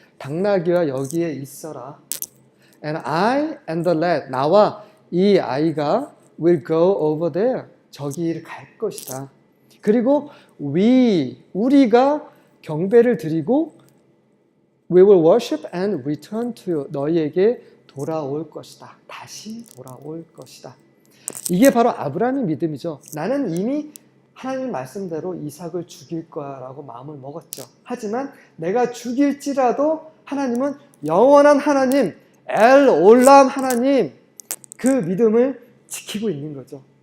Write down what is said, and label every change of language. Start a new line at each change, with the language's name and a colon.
Korean: 당나귀와 여기에 있어라.
English: And I and the lad,
Korean: 나와 이 아이가
English: will go over there.
Korean: 저기를 갈 것이다. 그리고 우리가 경배를 드리고
English: we will worship and return to you.
Korean: 너희에게 돌아올 것이다. 다시 돌아올 것이다. 이게 바로 아브라함의 믿음이죠. 나는 이미 하나님 말씀대로 이삭을 죽일 거야라고 마음을 먹었죠. 하지만 내가 죽일지라도 하나님은 영원한 하나님, 엘 올람 하나님, 그 믿음을 지키고 있는 거죠.